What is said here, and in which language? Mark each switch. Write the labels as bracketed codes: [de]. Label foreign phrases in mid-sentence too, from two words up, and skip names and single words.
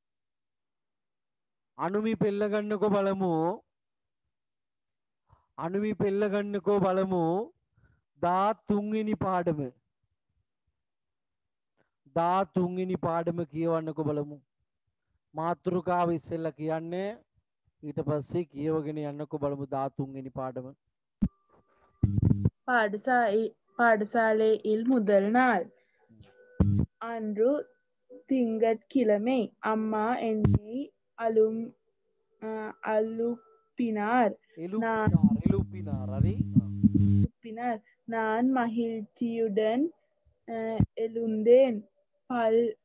[si] අනුමි පෙළ ගන්නකො බලමු අනුමි පෙළ ගන්නකො බලමු 13 වෙනි පාඩම 13 වෙනි පාඩම කියවන්නකො බලමු මාතෘකාව ඉස්සෙල්ලා කියන්නේ ඊට පස්සේ කියවගෙන යන්නකො බලමු 13 වෙනි පාඩම [ta] பாடசாலையில் முதல் நாள் அன்று திங்கட்கிழமை அம்மா என்னை அழுப்பினார் நான் மகிழ்ச்சியுடன் எழுந்தேன் பல்